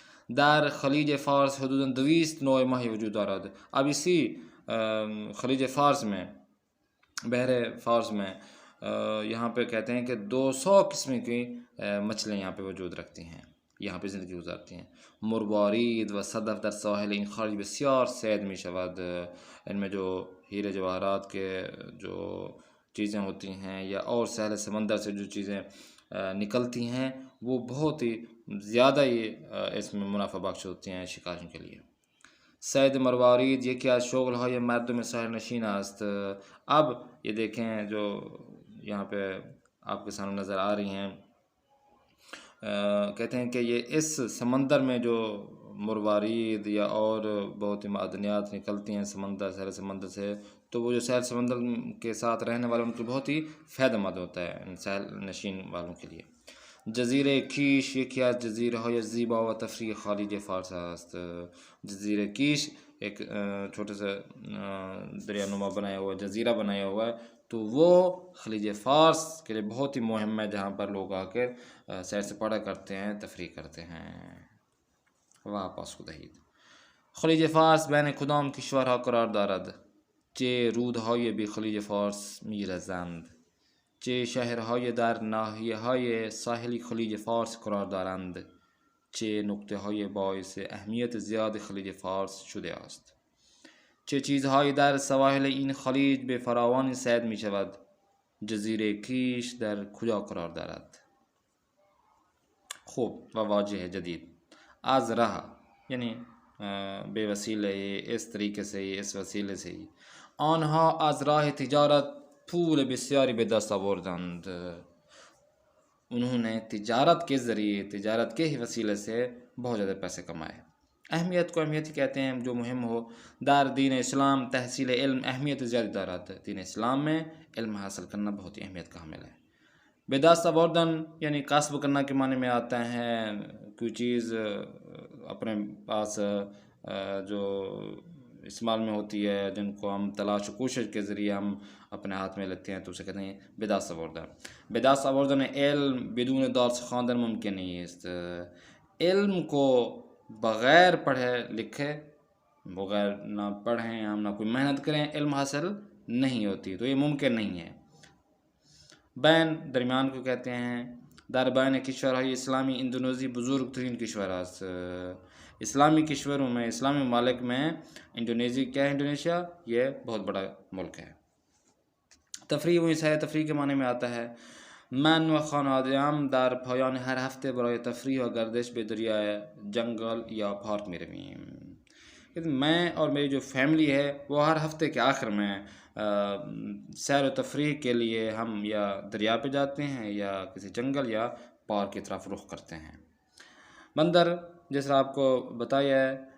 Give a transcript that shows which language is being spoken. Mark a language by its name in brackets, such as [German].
[Persian] در خلیج فارس حدوداً 200 نوع ماہی وجود دارد. [Urdu] اب اسی خلیج فارس میں، بحر فارس میں یہاں پہ کہتے ہیں کہ 200 قسم کی مچھلیاں یہاں پہ وجود رکھتی ہیں، یہاں پہ زندگی گزارتی ہیں. [Persian] مروارید و صدف در ساحل این خلیج بسیار صید می شود. [Urdu] ان میں جو ہیرے جواہرات کے جو چیزیں ہوتی ہیں یا اور ساحل سمندر سے جو چیزیں نکلتی ہیں وہ بہت ہی زیادہ ہی اس میں منافع بخش ہوتی ہیں شکاریوں کے لیے. [Persian] صید مروارید یکی از شغل‌های مردم ساحل نشین است. [Urdu] اب یہ دیکھیں جو یہاں پہ آپ کے سامنے نظر آ رہی ہیں، کہتے ہیں کہ یہ اس سمندر میں جو مروارید یا اور بہت ہی معدنیات نکلتی ہیں ساحل سمندر سے، تو وہ جو ساحل سمندر کے ساتھ رہنے والے ان کو بہت ہی فائدہ مند ہوتا ہے ان ساحل نشین والوں کے لیے. [Persian] جزیره کیش یکی از جزیره‌های زیبا و تفریح خلیج فارس است. [Urdu] جزیره کیش ایک چھوٹے سے دریا نما بنایا ہوا جزیرہ بنایا ہوا ہے، تو وہ خلیج فارس کے لیے بہت ہی مہم ہے، جہاں پر لوگ آ کے سیر سپاٹا کرتے ہیں، تفریح کرتے ہیں. واپس دهید. [Persian] خلیج فارس بین کدام کشورها قرار دارد؟ چه رودهای به خلیج فارس میرسند؟ چه شهرهای در ناحیه‌های ساحلی خلیج فارس قرار دارند؟ چه نقطه‌های باعث اهمیت زیاد خلیج فارس شده است؟ چه چیزهایی در سواحل این خلیج به فراوانی صید می شود؟ جزیره کیش در کجا قرار دارد؟ خوب و واجه جدید. از راه یعنی به وسیله [Urdu] اس طریقے سے، اس وسیلے سے ہی [Persian] آنها از راه تجارت پول بسیاری به دست آوردند. [Urdu] انہوں نے تجارت کے ذریعے، تجارت کے ہی وسیلے سے بہت زیادہ پیسے کمائے. اہمیت کو اہمیت ہی کہتے ہیں جو مہم ہو. [Persian] دار دین اسلام تحصیل علم اہمیت زیادہ دارات. [Urdu] دین اسلام میں علم حاصل کرنا بہت ہی اہمیت کا حامل ہے. به دست آوردن یعنی کسب کرنا کے معنی میں آتا ہے کوئی چیز اپنے پاس جو استعمال میں ہوتی ہے، جن کو ہم تلاش و کوشش کے ذریعے ہم اپنے ہاتھ میں لیتے ہیں، تو اسے کہتے ہیں به دست آوردن. [Persian] به دست آوردن علم بدون درس خواندن ممکن نیست. [Urdu] علم کو بغیر پڑھے لکھے، بغیر نہ پڑھیں ہم نہ کوئی محنت کریں، علم حاصل نہیں ہوتی، تو یہ ممکن نہیں ہے. بین درمیان کو کہتے ہیں. [Persian] در بین کشورهای اسلامی اندونیزی بزرگ ترین کشور است. [Urdu] اسلامی کشوروں میں، اسلامی ممالک میں انڈونیزی کیا ہے؟ انڈونیشیا یہ بہت بڑا ملک ہے. تفریح و سیر تفریح کے معنی میں آتا ہے. [Persian] من و خانواده‌ام در پایان هر هفته برای تفریح و گردش به دریای جنگل یا پارک می رویم. [Urdu] میں اور میری جو فیملی ہے وہ ہر ہفتے کے آخر میں سیر و تفریح کے لیے ہم یا دریا پہ جاتے ہیں یا کسی جنگل یا پارک کی طرف رخ کرتے ہیں. بندر جیسا آپ کو بتایا ہے